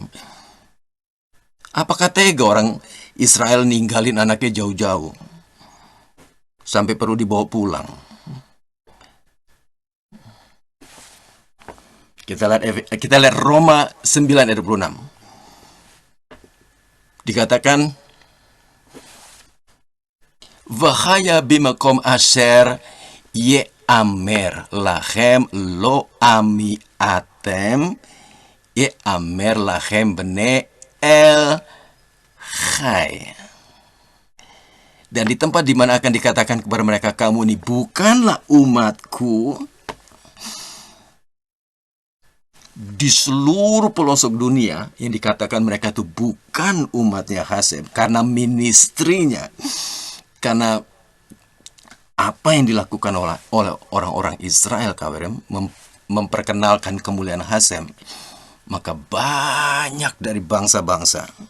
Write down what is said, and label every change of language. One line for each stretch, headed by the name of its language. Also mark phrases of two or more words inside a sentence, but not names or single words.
Indonesian: Apakah tega orang Israel ninggalin anaknya jauh-jauh sampai perlu dibawa pulang? Kita lihat Roma 9 ayat 26. Dikatakan,
Hebrew: והיה במקום אשר יאמר לכם לא עמי אתם יאמר לכם בני אל חי.
Indonesian: Dan di tempat di mana akan dikatakan kepada mereka, kamu ini bukanlah umatku, di seluruh pelosok dunia yang dikatakan mereka itu bukan umatnya Hasem karena ministrinya, karena apa yang dilakukan oleh orang-orang Israel, Kawerem, memperkenalkan kemuliaan Hasem, maka banyak dari bangsa-bangsa